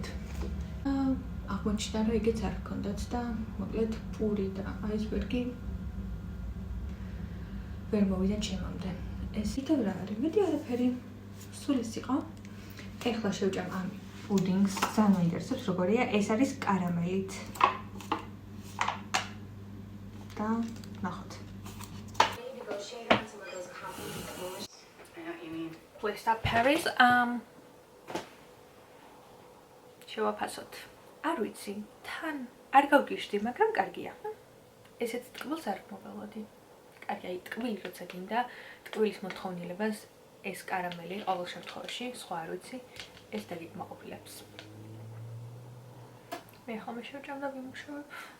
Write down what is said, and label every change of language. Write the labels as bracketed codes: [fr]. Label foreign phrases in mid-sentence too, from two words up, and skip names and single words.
[ka] აღმოჩნდა, რომ ეგეც არ ჰქონდათ და მოკლედ პური და აისბერგი ვერ მოვიდა ჩემამდე. ეს იქნებ რა არის? მეტი არაფერი. სულ ეს იყო. ეხლა შევჭამ ამ პუდინგს, ძალიან მაინტერესებს როგორია. ეს არის კარამელით. და ნახოთ. With that Paris, შევაფასოთ. არ ვიცი, თან არ გავგიშდი, მაგრამ კარგია. ესეც ტკბილს არ მოგელოდი. კარგი, აი ტკბილი როცა გინდა, ტკბილის მოთხოვნილებას ეს კარამელი ყოველ შემთხვევაში, სხვა არ ვიცი, ეს დაგიკმაყოფილებს. მე ხომ შევჭამ და ვიმუშავებ.